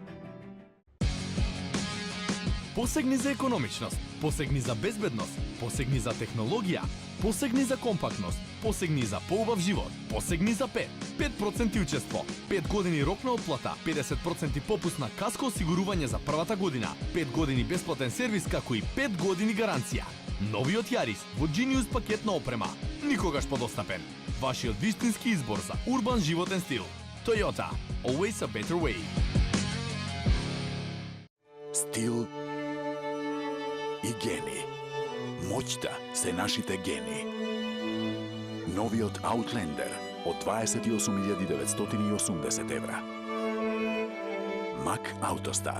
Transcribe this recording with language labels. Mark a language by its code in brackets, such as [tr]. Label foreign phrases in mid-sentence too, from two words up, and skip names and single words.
[mk] Посегни за економичност, посегни за безбедност, посегни за технологија, посегни за компактност, посегни за поубав живот, посегни за 5% учество, 5 години рок на отплата, 50% попуст на каско осигурување за првата година, 5 години бесплатен сервис како и 5 години гаранција. Новиот Јарис во Genius пакет на опрема, никогаш подостапен. Вашиот вистински избор за урбан животен стил. [en] Toyota, always a better way. [mk] Стил и гени. Моќта се нашите гени. Новиот Outlander од 28.980 евра. Mack Autostar.